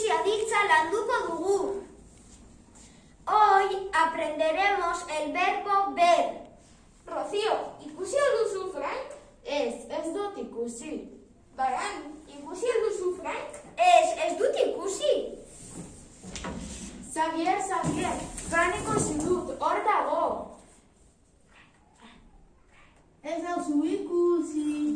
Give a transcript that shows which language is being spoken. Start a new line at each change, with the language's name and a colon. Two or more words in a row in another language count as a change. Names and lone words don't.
Basque: aditza landuko dugu.
Spanish: Hoy aprenderemos el verbo ver. Rocío,
Basque: ikusi alduzu Frank? Ez dut ikusi. Baran, ikusi alduzu Frank? Ez dut ikusi. Xavier, Fran ikusi dut, hor dago. Ez nauzu ikusi.